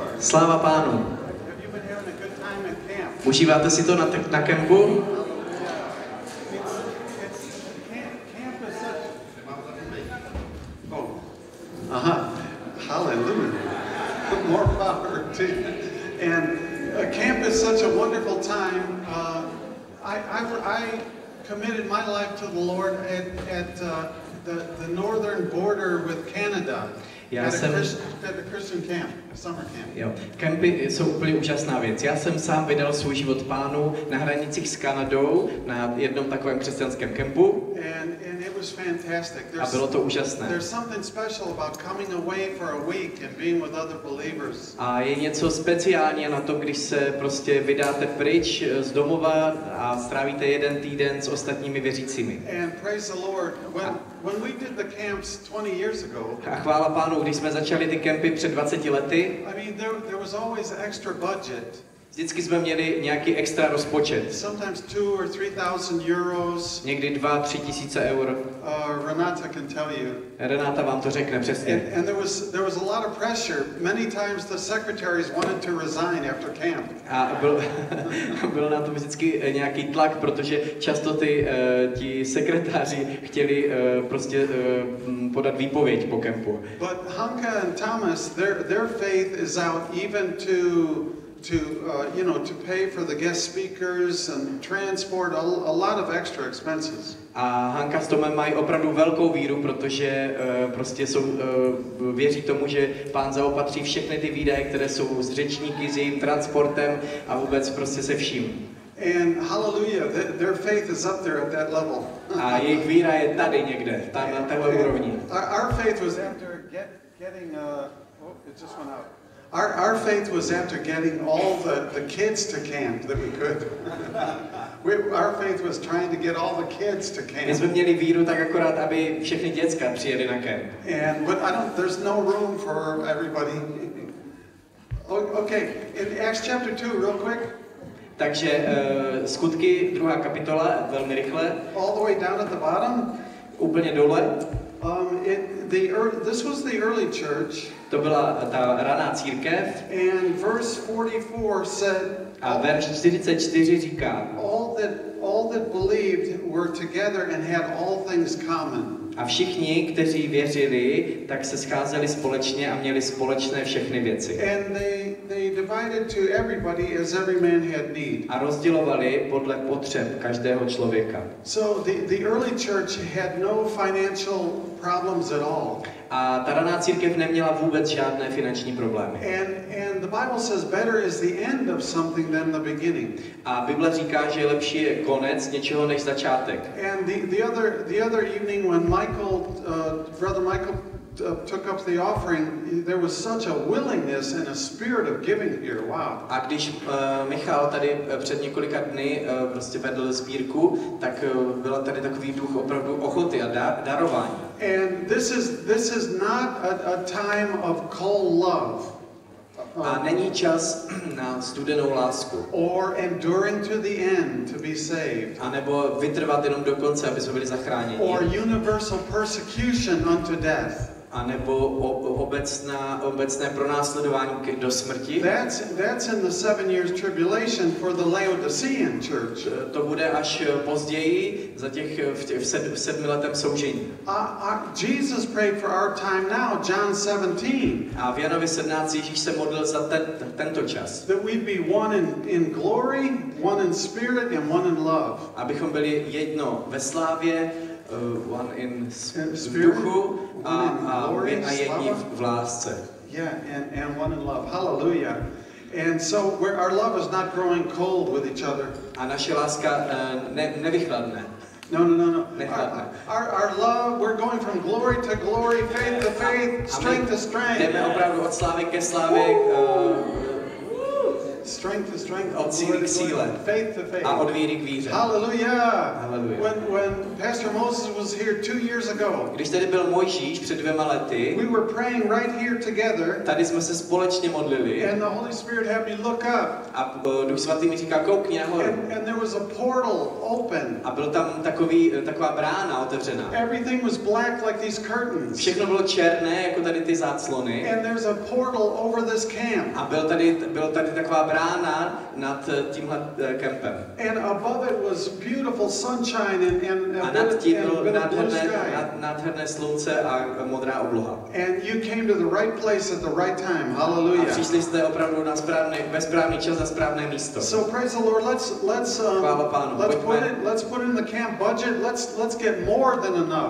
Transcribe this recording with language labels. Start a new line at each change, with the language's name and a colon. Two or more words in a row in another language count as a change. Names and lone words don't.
Czech: Sláva Pánu. Užíváte si to na kempu?
English: Aha, hallelujah. More power to you. And camp is such a wonderful time. I committed my life to the Lord at the northern border with Canada. At a Christian camp, a summer camp.
Czech: Jo, kempy jsou úplně úžasná věc. Já jsem sám vydal svůj život Pánu na hranicích s Kanadou na jednom takovém křesťanském kempu.
English: And it was fantastic.
Czech: A bylo to úžasné.
English: There's something special about coming away for a week and being with other believers.
Czech: A je něco speciálně na to, když se prostě vydáte pryč z domova a strávíte jeden týden s ostatními věřícími.
English: And praise the Lord, when we did the camps 20 years ago.
Czech: A chvála Pánu, když jsme začali ty kempy před 20 lety.
English: I mean, there was always extra budget.
Czech: Vždycky jsme měli nějaký extra rozpočet.
English: Sometimes 2,000 or 3,000 euros.
Czech: Někdy 2-3 tisíce eur.
English: Renata can tell you.
Czech: Renata vám to řekne přesně.
English: And there was a lot of pressure. Many times the secretaries wanted to resign after camp.
Czech: A byl na to vždycky nějaký tlak, protože často ti sekretáři chtěli prostě podat výpověď po kempu.
English: But Hanka and Thomas, their faith is out even to pay for the guest speakers and transport, a lot of extra expenses.
Czech: A Hanka s Tomem mají opravdu velkou víru, protože prostě věří tomu, že Pán zaopatří všechny ty výdaje, které jsou s řečníky, s jejím transportem a vůbec prostě se vším.
English: And hallelujah, their faith is up there at that level.
Czech: A jejich víra je tady někde, tam na téhle úrovni.
English: Our faith was after getting it just went out. Our faith was after getting all the kids to camp that we could. Our faith was trying to get all the kids to camp.
Czech: My jsme měli víru tak akorát, aby všechny děcka přijeli na kemp.
English: But there's no room for everybody. Okay, in Acts chapter 2, real quick.
Czech: Takže Skutky, 2. kapitola, velmi rychle.
English: All the way down at the bottom.
Czech: Úplně dole.
English: This was the early church.
Czech: To byla ta raná církev.
English: And verse 44 said.
Czech: A verš 44 říká.
English: All that believed were together and had all things common.
Czech: A všichni, kteří věřili, tak se scházeli společně a měli společné všechny věci.
English: And they divided to everybody as every man had need.
Czech: A rozdělovali podle potřeb každého člověka.
English: So the early church had no financial problems at all.
Czech: A ta raná církev neměla vůbec žádné finanční problémy.
English: And the Bible says better is the end of something than the beginning.
Czech: A Bible říká, že lepší je konec něčeho než začátek.
English: And the other evening when Brother Michael took up the offering, there was such a willingness and a spirit of giving here. Wow.
Czech: A když Michal tady před několika dny prostě vedl sbírku, tak byl tady takový duch opravdu ochoty a darování.
English: And this is not a time of cold love.
Czech: A není čas na studenou lásku.
English: Or enduring to the end to be saved.
Czech: A nebo vytrvat jenom do konce, aby jsme byli zachráněni.
English: Or universal persecution unto death.
Czech: A nebo obecné pronásledování do smrti.
English: That's in the 7 years tribulation for the Laodicean church.
Czech: To bude až později v 7letém soužení.
English: Jesus prayed for our time now, John 17.
Czech: A v Janovi 17 Ježíš se modlil za tento čas.
English: That we'd be one in glory, one in spirit and one in love.
Czech: Abychom byli jedno ve slávě,
English: one in
Czech: duchu a jedni v lásce.
English: Yeah, and one in love. Hallelujah. And so our love is not growing cold with each other.
Czech: A naše láska nevychladne.
English: No. Our love, we're going from glory to glory, faith to faith, strength to strength.
Czech: Jdeme opravdu od slávy ke slávě.
English: strength to strength,
Czech: od síly k síle
English: faith to faith.
Czech: a od víry k víře.
English: Hallelujah. Hallelujah. When Pastor Moses was here 2 years ago,
Czech: Když tady byl Mojžíš před 2 lety,
English: we were praying right here together,
Czech: tady jsme se společně modlili
English: and the Holy Spirit had me look up,
Czech: a Duch Svatý mi říká, koukni nahoru.
English: and there was a portal open.
Czech: A byl tam taková brána otevřená.
English: Everything was black like these curtains.
Czech: Všechno bylo černé, jako tady ty záclony.
English: And there's a portal over this camp.
Czech: A byl tady taková brána nad tímhle kempem.
English: And above it was beautiful sunshine and
Czech: A nad tím bylo
English: blue sky.
Czech: nádherné slunce a modrá obloha.
English: And you came to the right place at the right time.
Czech: A
English: Hallelujah.
Czech: přišli jste opravdu ve správný čas na správné místo.
English: So praise the Lord. Let's put in the camp budget. Let's get more than enough.